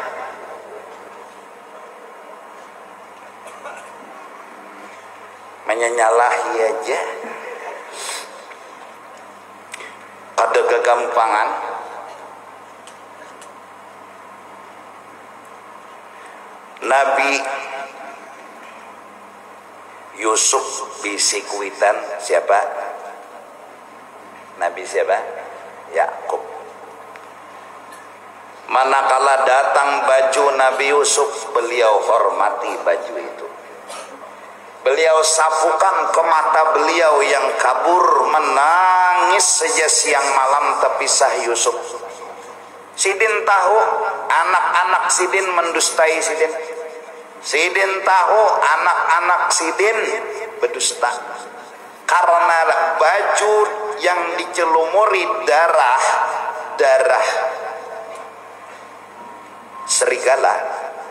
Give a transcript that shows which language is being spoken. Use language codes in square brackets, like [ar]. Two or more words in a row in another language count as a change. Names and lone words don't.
[id] Menyalahi aja. Ada kegampangan. Nabi Yusuf bisikuitan siapa? Nabi siapa? Yakub. Manakala datang baju Nabi Yusuf, beliau hormati baju itu. Beliau sapukan ke mata beliau yang kabur, menangis sejak siang malam terpisah Yusuf. Sidin tahu anak-anak Sidin mendustai Sidin. Sidin tahu anak-anak Sidin berdusta. Karena baju yang dicelumuri darah serigala.